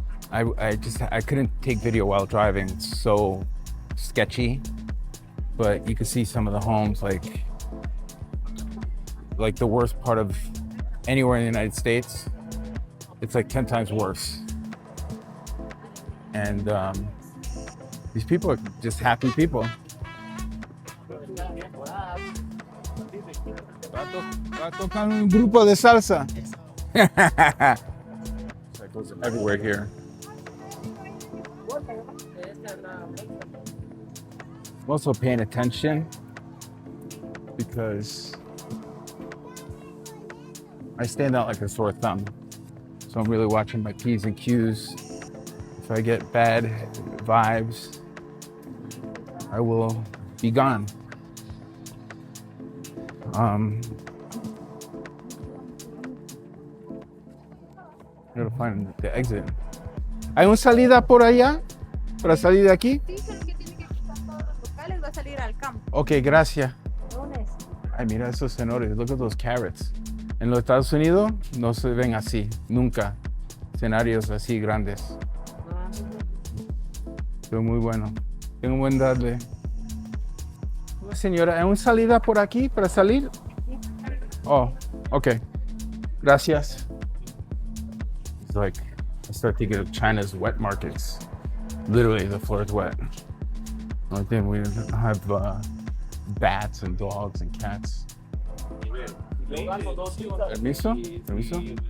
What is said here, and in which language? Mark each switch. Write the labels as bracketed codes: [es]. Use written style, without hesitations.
[en] I couldn't take video while driving. It's so sketchy, but you can see some of the homes like the worst part of anywhere in the United States. It's like 10 times worse. And these people are just happy people. [es] Va a tocar un grupo de salsa. [en] That goes everywhere here. I'm also paying attention because I stand out like a sore thumb. So I'm really watching my P's and Q's. If I get bad vibes, I will be gone. Gotta find the exit. [es] ¿Hay una salida por allá? ¿Para salir de aquí? Sí, pero que tiene que cruzar todos los locales, va a salir al campo. Ok, gracias. Lunes. Ay, mira esos cenores. [en] Look at those carrots. [es] En los Estados Unidos no se ven así, nunca. Escenarios así grandes. Pero muy bueno. Tengo un buen tarde. Señora, ¿hay una salida por aquí para salir? Oh, ok. Gracias. [en] It's like, I start thinking of China's wet markets. Literally, the floor is wet. Only thing we have bats and dogs and cats. [es] Permiso? Permiso?